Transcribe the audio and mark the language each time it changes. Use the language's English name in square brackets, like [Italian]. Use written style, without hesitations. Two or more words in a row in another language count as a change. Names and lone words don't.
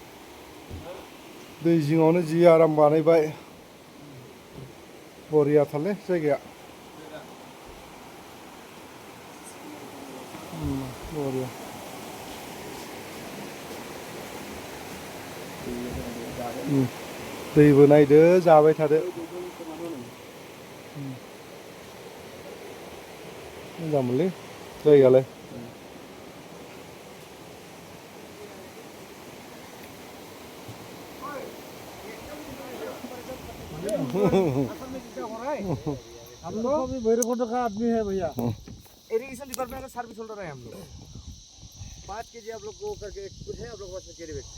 [Bodo] दै जिङावनो जि आराम बानायबाय बरियाथारलै जायगाया बरिया दैबो नायदो जाबाय थादो मोजांमोनलै जायगायालाय [Hindi] हम लोग को भी भैरवकुंड का आदमी है भैया [English] irrigation department [Hindi] का [English] service holder [Hindi] है हम लोग 5 केजी आप लोग को करके कुछ है आप लोग पास में [English] carry bag